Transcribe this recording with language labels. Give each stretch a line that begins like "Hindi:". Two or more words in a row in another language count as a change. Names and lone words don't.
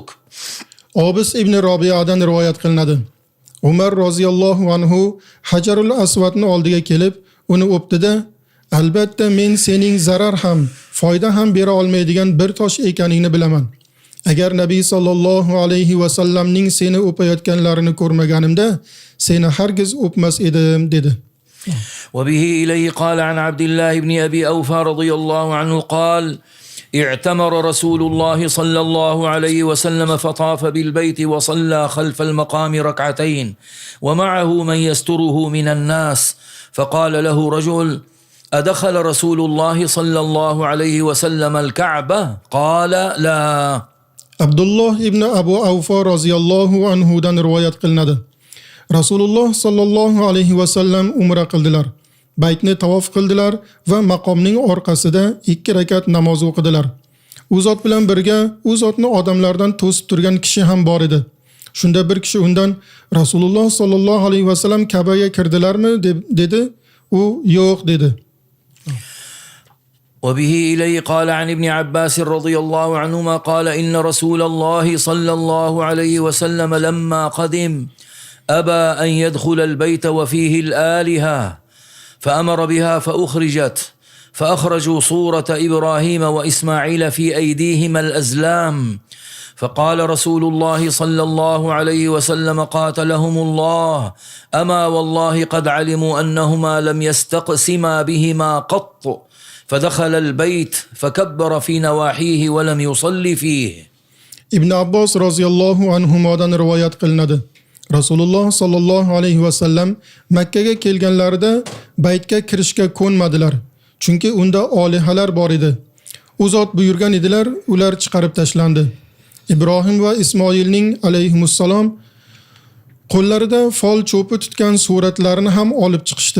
Uzbek: Obis ibn Robiyadan rivoyat qilinadi. Umar
Arabic: رضي الله عنه
Uzbek: Hajarul Aswadni oldiga kelib, uni o'pdi-da, albatta men sening zarar ham, foyda ham bera olmaydigan bir tosh ekaningni bilaman. Agar Nabiy
Arabic: صلى الله عليه وسلم
Uzbek: seni o'payotganlarini ko'rmaganimda, seni hargiz o'pmas edim dedi.
Arabic: وبه إليه قال عن عبد الله بن أبي أوفى رضي الله عنه قال اعتمر رسول الله صلى الله عليه وسلم فطاف بالبيت وصلى خلف المقام ركعتين ومعه من يستره من الناس فقال له رجل أدخل رسول الله صلى الله عليه وسلم الكعبة؟ قال لا.
Uzbek: Abdullah ibn Abu Awfa
Arabic: رضي الله عنه
Uzbek: rivoyat qilinadi. Rasululloh
Arabic: صلى الله عليه وسلم
Uzbek: umra qildilar. Baytni tavof qildilar va maqomning orqasida 2 rakat namoz o'qidilar. U zot bilan birga u zotni odamlardan to'sib turgan kishi ham bor edi. Shunda bir kishi undan Rasululloh
Arabic: صلى الله عليه وسلم
Uzbek: Ka'baga kirdilarmi dedi. U yo'q dedi.
Arabic: وبه إليه قال عن ابن عباس رضي الله عنهما قال إن رسول الله صلى الله عليه وسلم لما قدم أبى أن يدخل البيت وفيه الآلهة فأمر بها فأخرجت فأخرجوا صورة إبراهيم وإسماعيل في أيديهما الأزلام فقال رسول الله صلى الله عليه وسلم قاتلهم الله أما والله قد علموا أنهما لم يستقسما بهما قط فدخل البيت فكبر في نواحيه ولم يصلي فيه.
Uzbek: Ibn Abbos
Arabic: رضي الله عنه
Uzbek: rivoyat qilinadi. Rasululloh
Arabic: صلى الله عليه وسلم
Uzbek: Makka ga kelganlarida baytga kirishga ko'nmadilar. Chunki unda olihalar bor edi. U zot buyurgan edilar, ular chiqarib tashlandi. Ibrohim va Ismoilning alayhimussalom qo'llarida fol cho'pi tutgan suratlarini ham olib chiqishdi.